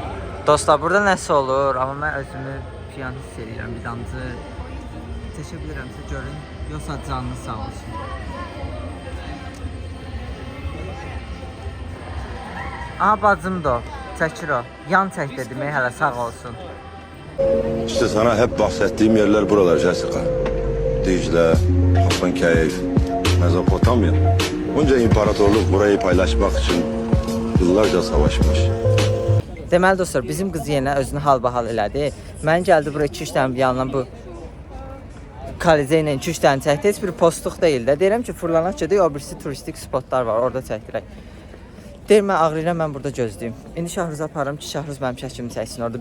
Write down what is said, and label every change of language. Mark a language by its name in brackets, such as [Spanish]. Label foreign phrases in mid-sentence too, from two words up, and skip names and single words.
[Azerbaijani] Dostlar, burada nəsə olur, amma mən özümü piyan hiss edirəm. Bir damcı çəkə bilirəmsə görün. Yoxsa canınız sağ olsun. Aha, bacım da o. Çəkir o. Yan çək də demək hələ sağ olsun. [Turkish] İşte sana hep bahsettiğim yerler buralar Jessica. Dicle, Hasankeyf, Mezopotamya. Bunca imparatorluk burayı paylaşmak için yıllarca savaşmış. [Azerbaijani] Deməli dostlar, bizim qız yenə özünü halbahal elədi. Mən gəldi bura 2-3 dənə yanına bu Kalize ilə 2-3 dənə çəkdi. Heç bir postluq deyil də. Deyirəm ki, fırlanaq gedək, o birisi turistik spotlar var, orada çəkdirək. Deyir, mən ağrıyıram, mən burada gözləyim. İndi Şahruz'a aparım ki, Şahruz mənim şəklimi çəksin orada.